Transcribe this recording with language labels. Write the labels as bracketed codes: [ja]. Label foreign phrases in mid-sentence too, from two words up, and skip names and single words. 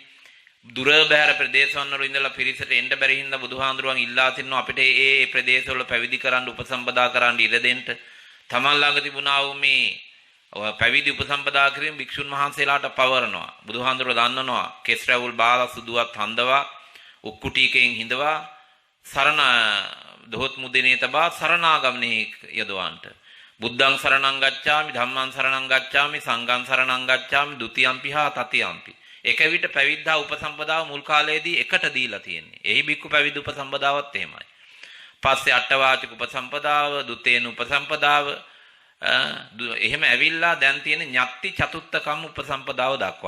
[si] දුර බැහැර ප්‍රදේශවල ඉඳලා පිරිසට එන්න බැරි හින්දා බුදුහාඳුරුවන් ඉල්ලා තිනවා අපිට ඒ ප්‍රදේශවල පැවිදි කරන්න උපසම්පදා කරන්න ඉඩ දෙන්න. තමන් ළඟ තිබුණා වූ මේ පැවිදි උපසම්පදා කිරීම භික්ෂුන් වහන්සේලාට පවරනවා. බුදුහාඳුර දන්නනවා කෙස් රැවුල් බාලා සුදුවත් හඳවා උක්කුටීකෙන් හිඳවා සරණ දොහොත් මුදිනේ තබා සරණාගමනේ යදවන්ට. [pi] බුද්ධං සරණං ගච්ඡාමි ධම්මං සරණං ගච්ඡාමි සංඝං සරණං ගච්ඡාමි ဒ ුතියම්පි හා තතියම්පි. [si] එක විට පැවිද්දා උපසම්පදාව මුල් කාලයේදී එකට දීලා තියෙන්නේ. එහි බික්කු පැවිදි උපසම්පදාවත් එහෙමයි. පස්සේ අටවාචික උපසම්පදාව, දුතේන උපසම්පදාව එහෙම ඇවිල්ලා දැන් තියෙන ඤත්ති චතුත්තකම් උපසම්පදාව දක්වා.